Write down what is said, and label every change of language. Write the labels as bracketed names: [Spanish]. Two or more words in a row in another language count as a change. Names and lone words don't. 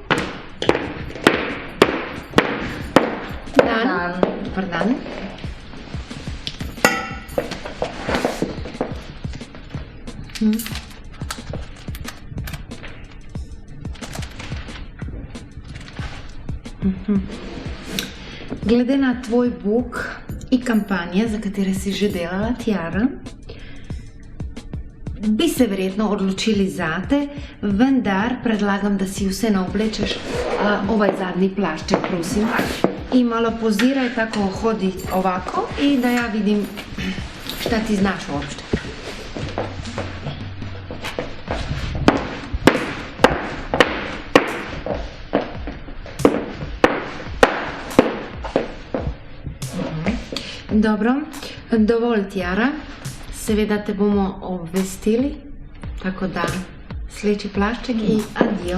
[Serbian] Dan. Dobar dan. [Slovenian] Glede na tvoj book i kampanje za katere si že delala, Tiara, bi se verjetno odločili zate, vendar predlagam, da si vseeno oblečeš ovaj zadnji plašček, prosim. [Serbian] I malo poziraj, tako hodi ovako i da ja vidim šta ti znaš uopšte. [Slovenian] Dobro, dovolj, Tiara. Seveda te bomo obvestili, tako da sleči plašček i adio.